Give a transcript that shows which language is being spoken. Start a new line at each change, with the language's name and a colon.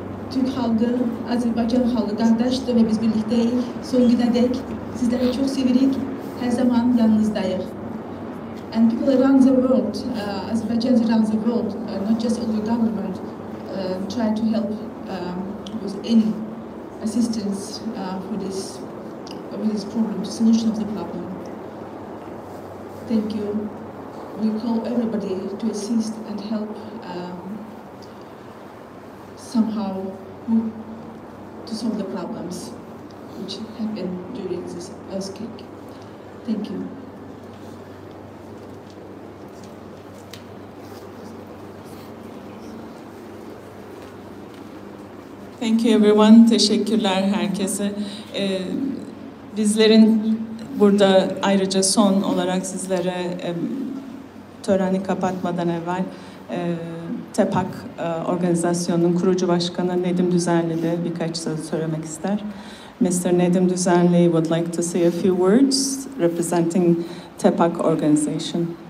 Turkish: Türk halkı, Azerbaycan halkı kardeştir ve biz birlikteyiz. Son güne dek sizleri çok sevirik, her zaman yanınızdayız.
English: And people around the world, Azerbaijanis around the world, not just all the government, try to help with any assistance for this problem, the solution of the problem. Thank you. We call everybody to assist and help somehow to solve the problems which happened during this earthquake. Thank you. Thank you everyone.
Turkish: Teşekkürler herkese. Bizlerin burada ayrıca son olarak sizlere töreni kapatmadan evvel TEPAK organizasyonunun kurucu başkanı Nedim Düzenli de birkaç söz söylemek ister.
English: Mr. Nedim Düzenli would like to say a few words representing TEPAK organization.